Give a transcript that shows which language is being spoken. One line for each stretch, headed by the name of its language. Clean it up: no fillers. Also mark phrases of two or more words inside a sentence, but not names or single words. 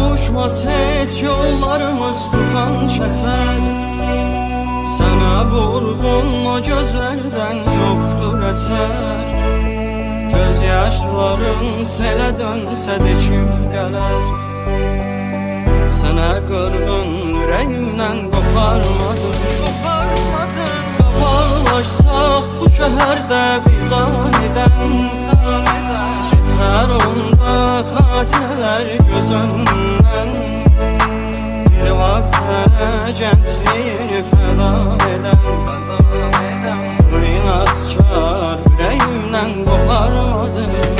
Turkish: Kavuşmaz hiç yollarımız tufan keser. Sana vurgun o gözlerden yoktur eser. Göz yaşların sele dönse de kim gelir?
Azerbaijani: Sana qırğın ürəyimdən qoparmadım. Qabarlaşsaq bu şəhərdə biz anidən keçər onda xatirələr göz önündən. Bir vaxt sənə gəncliyini fəda edən inadkar ürəyimdən qoparmadım.